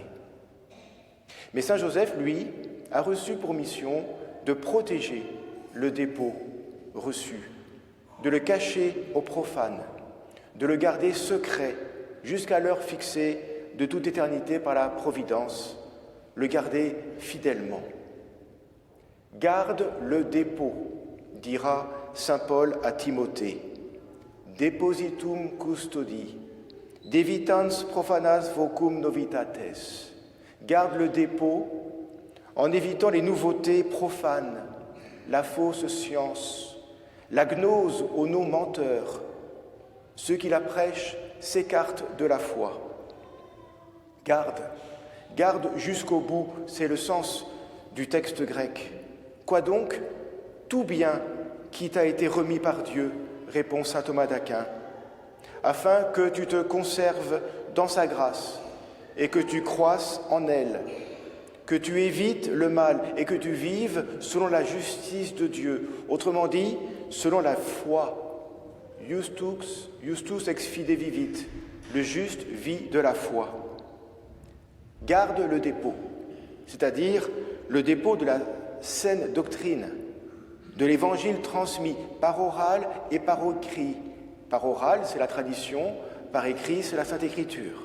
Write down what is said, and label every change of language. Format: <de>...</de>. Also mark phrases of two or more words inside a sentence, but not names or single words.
<fr>Mais Saint Joseph, lui, a reçu pour mission de protéger le dépôt reçu, de le cacher aux profanes, de le garder secret jusqu'à l'heure fixée de toute éternité par la Providence, le garder fidèlement. Garde le dépôt, dira saint Paul à Timothée.</fr> <la>Depositum custodi, devitans profanas vocum novitates.</la> <fr>Garde le dépôt en évitant les nouveautés profanes, la fausse science, la gnose aux noms menteurs. Ceux qui la prêchent s'écartent de la foi. Garde jusqu'au bout, c'est le sens du texte grec. Quoi donc? Tout bien qui t'a été remis par Dieu, répond saint Thomas d'Aquin, afin que tu te conserves dans sa grâce et que tu croisses en elle, que tu évites le mal et que tu vives selon la justice de Dieu, autrement dit, selon la foi.</fr> <la>Justus ex fide vivit,</la> <fr>le juste vit de la foi. Garde le dépôt, c'est-à-dire le dépôt de la saine doctrine, de l'évangile transmis par oral et par écrit. Par oral, c'est la tradition, par écrit, c'est la Sainte Écriture.</fr>